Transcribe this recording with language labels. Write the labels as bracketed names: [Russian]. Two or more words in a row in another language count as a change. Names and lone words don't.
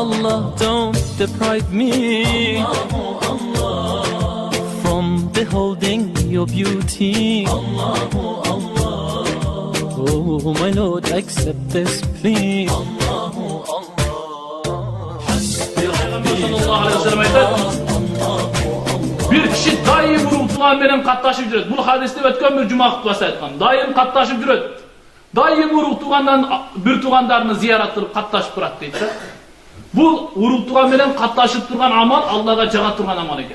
[English] don't deprive me from beholding your beauty. Oh my Lord, accept this plea. [Arabic] صلى الله عليه وسلم [Uzbek] aytadi, bir kishi doim urug'tugan bilan qatnashib yuradi. Bu hadisda o'tgan bir juma xutbasi aytgan. Doim qatnashib yuradi. Doim urug'tugandan bir tuganlarini ziyorat qilib qatnashib turadi deydi. Bu urug'tugan bilan qatnashib turgan amal Allohga jaga turgan amal ekan.